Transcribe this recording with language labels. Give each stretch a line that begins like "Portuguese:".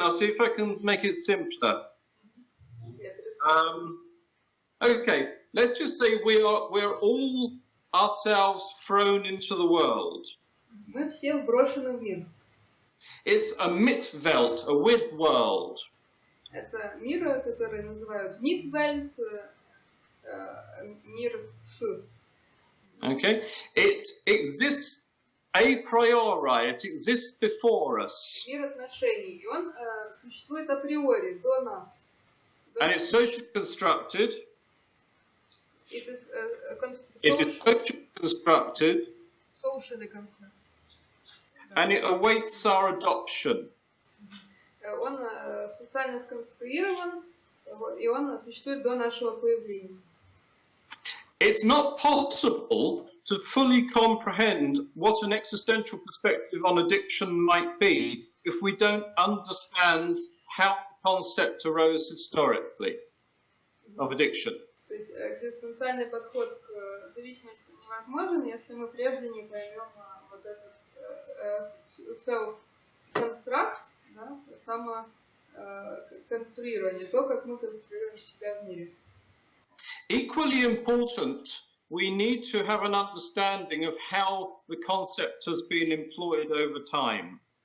English: I'll see if I can make it simpler. Okay, let's just say we're all ourselves thrown into the world.
Russian: Мы все вброшены в мир.
English: It's a Mitwelt, a with world.
Russian: Это мир, который называют Mitwelt, мир с.
English: Okay, it exists a priori, it exists before us.
Russian: Мир отношений, и он существует априори, до нас.
English: And it's socially constructed. It is socially constructed. Socially constructed. And it awaits our adoption.
Russian: Он социально сконструирован, и он существует до нашего появления.
English: It's not possible to fully comprehend what an existential perspective on addiction might be if we don't understand how the concept arose historically of addiction.
Russian: То есть экзистенциальный подход к зависимости невозможен, если мы прежде не поймем вот этот self-construct, да, самоконструирование, то, как мы конструируем себя в мире.
English: Equally important, we need to have an understanding of how the concept has been employed over time.